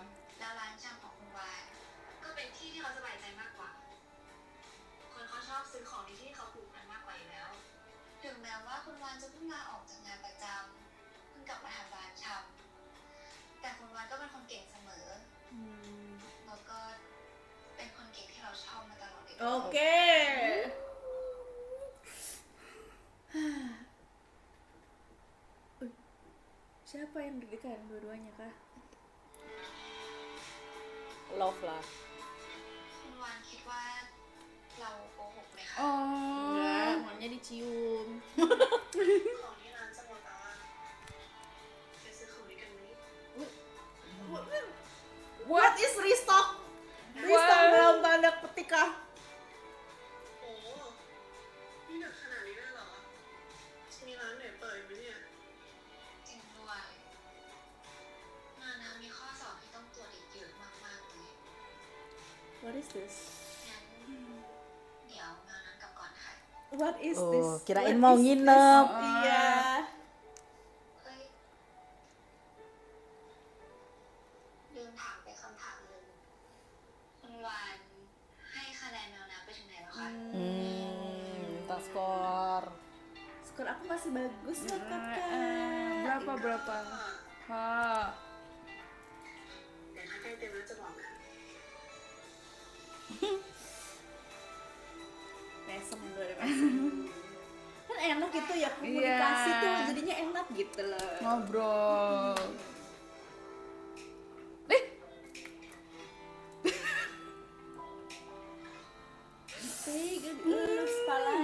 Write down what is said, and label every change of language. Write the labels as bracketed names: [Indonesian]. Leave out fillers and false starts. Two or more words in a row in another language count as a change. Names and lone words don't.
[Thai] แล้วร้านชำของคุณวานก็เป็นที่ที่เขาสบายใจมากกว่า คนเขาชอบซื้อของในที่เขาผูกพันมากกว่าอยู่แล้ว ถึงแม้ว่าคุณวานจะเพิ่งลาออกจากงานประจำเพิ่งกลับมาทำร้านชำแต่คุณวานก็เป็นคนเก่งเสมอ แล้วก็เป็นคนเก่งที่เราชอบมาตลอดเลย [Indonesian] Oke. Siapa yang deg-degan? Dua-duanya kah? Love lah. [Thai] คุณวานคิดว่าเราโกหกไหมคะ Oh. [Indonesian] Enggak, maunya dicium. [Thai] ของที่ร้านจะหมดแล้วอะไปซื้อของด้วยกันไหม [English] What is restock? Restock What? [Indonesian] dalam tanda petik kah? [Thai] โอ้นี่หนักขนาดนี้เลยเหรอมีร้านไหนเปิดไหมเนี่ย จริงด้วยงานน้ำมีข้อสอบที่ต้องตรวจอีกเยอะมากๆเลย [English] What is this? [Thai] งั้นเดี๋ยวงานนั้นกลับก่อนนะคะ [English] What is Oh, this? [Indonesian] kirain [English] What [Indonesian] mau [English] is [Indonesian] nginep. [English] this? [Indonesian] Iya. [Thai] เอ้ยลืมถามไปคำถามหนึ่งคุณวานให้คะแนนแมวน้ำไปถึงไหนแล้วคะ [Indonesian] Minta skor. Skor aku masih bagus loh kakak. Berapa? Kak. [Thai] เดี๋ยวถ้าใกล้เต็มแล้วจะบอกนะ [Indonesian] Mesem dulu deh mesem. Kan enak gitu ya komunikasi Iya. tuh jadinya enak gitu loh. Ngobrol. Sih, dielus kepalanya.